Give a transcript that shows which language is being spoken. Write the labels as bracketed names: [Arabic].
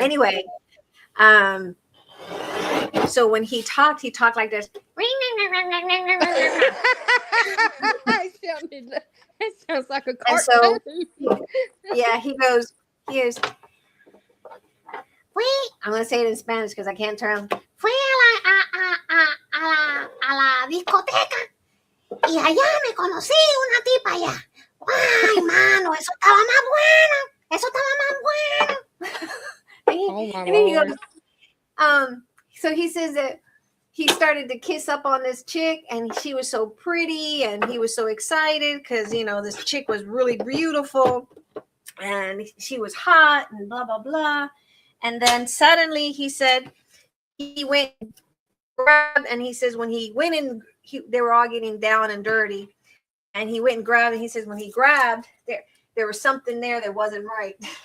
[English] Anyway, so when he talked like this. That sounds like a And cartoon. so, yeah, he goes, I'm going to say it in Spanish because I can't turn. [Spanish] Fui a la discoteca y allá me conocí una tipa allá. Ay, mano, eso estaba más bueno. [English] Oh my And then he Lord. goes, so he says that he started to kiss up on this chick, and she was so pretty, and he was so excited because, you know, this chick was really beautiful, and she was hot, and blah, blah, blah. And then suddenly he said he went and grabbed, and he says when he went in, they were all getting down and dirty, and he went and grabbed, and he says when he grabbed, there was something there that wasn't right.